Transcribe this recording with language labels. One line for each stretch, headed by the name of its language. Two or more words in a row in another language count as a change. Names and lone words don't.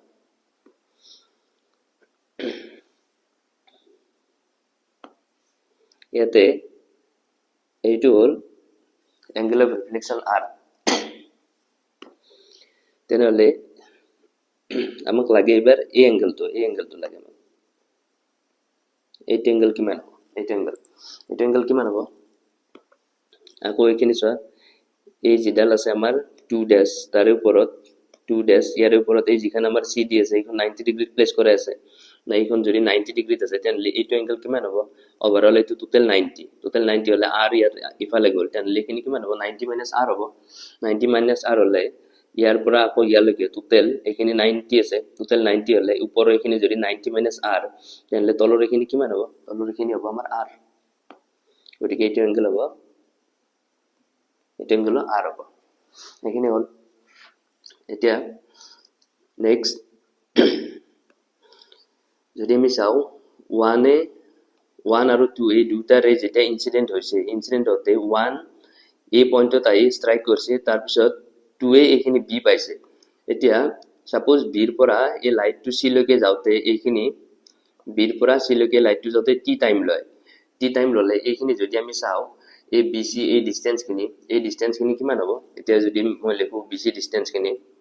Assamese: ইয়াতে এইটো হল
English: angle of reflection
Assamese: R তেনেহলে আমাক লাগে এবাৰ এই এঙ্গেলটো লাগে আমাক এইটো এঙ্গেল কিমান এইটো এঙ্গেল কিমান হ'ব আকৌ এইখিনি চোৱা এই যিডাল আছে আমাৰ 2 ড্যাশ তার ওপৰত 2 ড্যাশ ইয়াৰ ওপৰত এই যিখন আমাৰ CD আছে এইখন 90 ডিগ্ৰীত প্লেস কৰা আছে না এইখন যদি 90 ডিগ্ৰীত আছে তেনলি এইটো এঙ্গেল কিমান হ'ব ওভাৰঅল এইটো টোটাল 90 হলে R ইয়াৰ ইফালে গ'ল তেনলি এইখিনি কিমান হ'ব 90 - R হ'ব 90 - R হলে ইয়াৰ পৰা আকৌ ইয়ালৈকে টোটাল এইখিনি 90 আছে টোটাল 90 হলে ওপৰৰ এইখিনি যদি 90 - R তেনলি তলৰ এইখিনি কিমান হ'ব তলৰ এইখিনি হ'ব আমাৰ R গতিকে এইটো এঙ্গেল হ'ব এইটো এঙ্গেল R হ'ব এইখিনি হল এতিয়া নেক্সট যদি আমি চাও 1 আৰু 2 এই দুটা ৰে যেটা ইনসিডেন্ট হৈছে ইনসিডেন্ট হতে 1 এই পয়েন্টত আহি স্ট্রাইক কৰিছে তাৰ পিছত 2 এইখিনি B পাইছে এতিয়া সাপোজ B ৰ পৰা এই লাইটটো C লৈকে যাওতে এইখিনি B ৰ পৰা C লৈকে লাইটটো যাওতে T টাইম ললে এইখিনি যদি আমি চাও এই BC এই ডিসটেন্স খিনি কিমান হ'ব এতিয়া যদি মই লিখো BC ডিসটেন্স খিনি